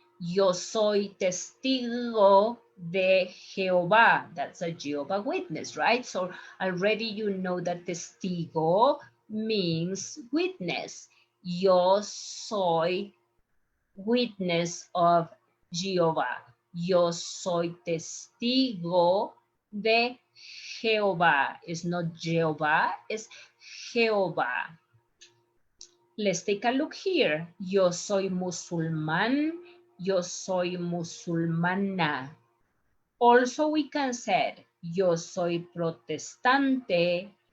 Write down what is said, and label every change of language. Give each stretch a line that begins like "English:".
Spanish: Yo soy testigo de Jehová.
English: That's a Jehovah Witness, right? So already you know that testigo means witness.
Spanish: Yo soy witness of Jehová. Yo soy testigo de Jehová.
English: It's not Jehová, it's Jehová. Let's take a look here. Yo soy musulmán.
Spanish: Yo soy musulmana. Also we can say, yo soy protestante.